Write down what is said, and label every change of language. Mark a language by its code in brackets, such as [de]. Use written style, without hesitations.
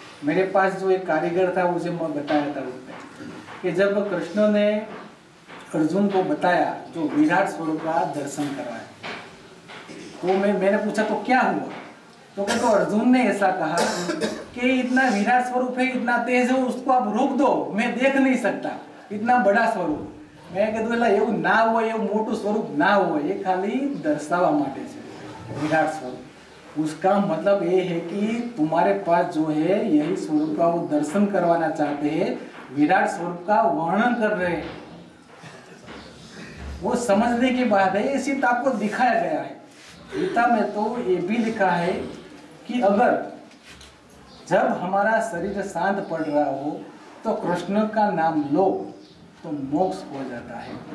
[hi] मेरे पास जो एक कारीगर था उसे मैं बताया था उसने कि जब कृष्ण ने अर्जुन को बताया जो विराट स्वरूप का दर्शन कराया, तो मैंने पूछा तो क्या हुआ? तो अर्जुन ने ऐसा कहा कि इतना विराट स्वरूप है, इतना तेज है, उसको आप रोक दो, मैं देख नहीं सकता, इतना बड़ा स्वरूप। मैं कहता [gu] એવું ના હોય, એવું મોટું સ્વરૂપ ના હોય, એ ખાલી દર્શાવવા માટે છે વિરાટ स्वरूप। [hi] उसका मतलब ये है कि तुम्हारे पास जो है यही स्वरूप का वो दर्शन करवाना चाहते हैं, विराट स्वरूप का वर्णन कर रहे हैं। वो समझने की बात है, ये सिर्फ आपको दिखाया गया है। गीता में तो ये भी लिखा है कि अगर जब हमारा शरीर शांत पड़ रहा हो तो कृष्ण का नाम लो तो मोक्ष हो जाता है।